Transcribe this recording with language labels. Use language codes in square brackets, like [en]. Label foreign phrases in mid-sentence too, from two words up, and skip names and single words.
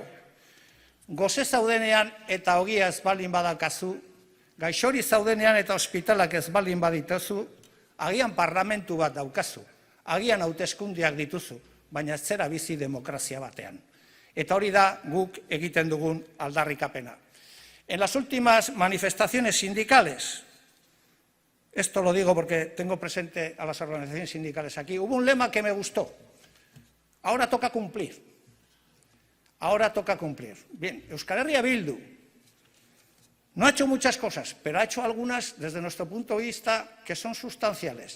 [eu] Goze zaudenean eta ogia ez baldin badakazu, gaixori zaudenean eta ospitalak ez baldin badituzu, agian parlamentu bat daukazu, agian hauteskundeak dituzu, baina ez zera bizi demokrazia batean. Eta hori da guk egiten dugun aldarrikapena. [es] En las últimas manifestaciones sindicales, esto lo digo porque tengo presente a las organizaciones sindicales aquí, hubo un lema que me gustó. Ahora toca cumplir. Ahora toca cumplir. Bien, Euskal Herria Bildu no ha hecho muchas cosas, pero ha hecho algunas desde nuestro punto de vista que son sustanciales.